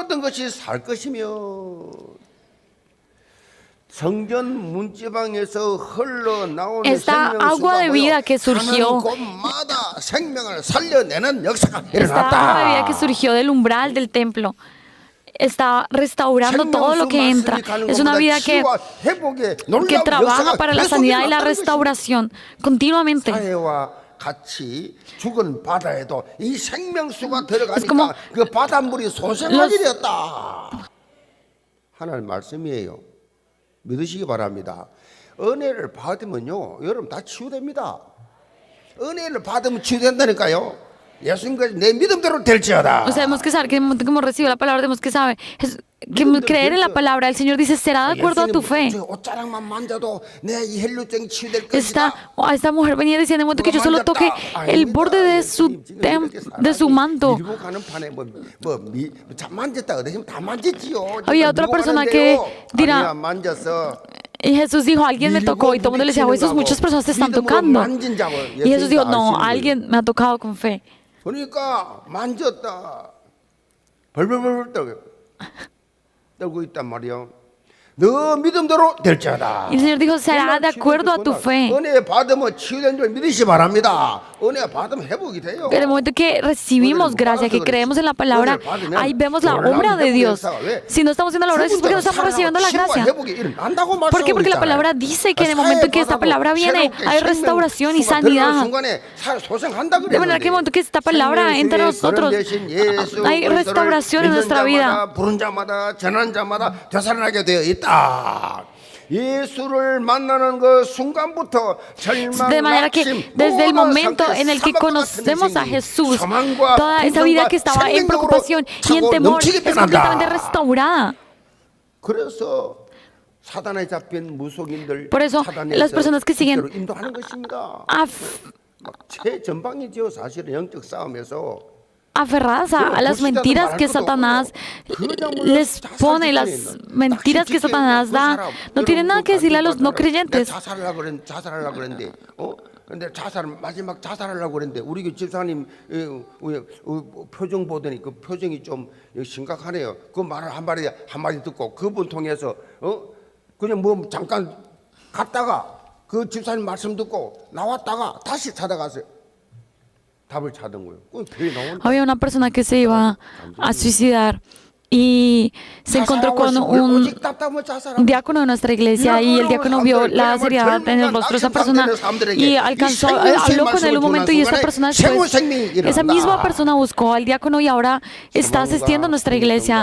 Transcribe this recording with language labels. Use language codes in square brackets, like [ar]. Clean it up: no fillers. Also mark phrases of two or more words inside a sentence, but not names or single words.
[es] Esta agua de vida que surgió, del umbral del templo, está restaurando todo lo que entra. Es una vida que trabaja para la sanidad y la restauración continuamente. Es como [ko] 하나님 말씀이에요. 믿으시기 바랍니다. 은혜를 받으면요, 여러분 다 치유됩니다. 은혜를 받으면 치유된다니까요. 예수님까지 내 믿음대로 될지어다. [es] O sea, tenemos que saber que hemos recibido la palabra, tenemos que saber que creer en la palabra. El Señor dice, será de acuerdo a tu fe. Esta mujer venía diciendo en el momento que yo solo toque el borde de su manto. Había otra persona que dirá, y Jesús dijo, alguien me tocó, y todo el mundo le decía, Jesús, muchas personas te están tocando. Y Jesús dijo, no, alguien me ha tocado con fe. [ko] 그러니까 만졌다. 벌벌벌 떨고 있단 말이요. 너 믿음대로 될지어다. [es] Y el Señor dijo, será de acuerdo a tu fe. [ko] 은혜 받으면 치유된 줄 믿으시 바랍니다. 은혜 받으면 회복이 돼요. [es] En el momento que recibimos gracia, que creemos en la palabra, ahí vemos la obra de Dios. Si no estamos haciendo la obra de Dios, es porque no estamos recibiendo la gracia. ¿Por qué? Porque la palabra dice que en el momento que esta palabra viene, hay restauración y sanidad. De manera que en el momento que esta palabra entra a nosotros, hay restauración en nuestra vida. [ko] 부른 자마다 전한 자마다 되살아나게 되어 있다. 예수를 만나는 그 순간부터 [es] De manera que desde el momento en el que conocemos a Jesús, toda esa vida que estaba en preocupación y en temor es completamente restaurada. [ko] 그래서 사단에 잡힌 무속인들, [es] Por eso, las personas que siguen [ko] 인도하는 것입니다. 최전방이죠. 사실은 영적 싸움에서. [es] Aferradas a las mentiras que Satanás les pone, las mentiras que Satanás da, no tienen nada que decirle a los no creyentes. [ko] 자살하려고 그랬는데, 근데 마지막 자살하려고 그랬는데 우리 집사님 표정 보더니 그 표정이 좀 심각하네요. 그 말을 한마디 듣고 그분 통해서 그냥 뭐 잠깐 갔다가 그 집사님 말씀 듣고 나왔다가 다시 찾아갔어요. [es] Había una persona que se iba a suicidar y se encontró con un diácono de nuestra iglesia y el diácono vio la seriedad en el rostro de esa persona y habló con él un momento y esa persona después, esa misma persona buscó al diácono y ahora está asistiendo a nuestra iglesia.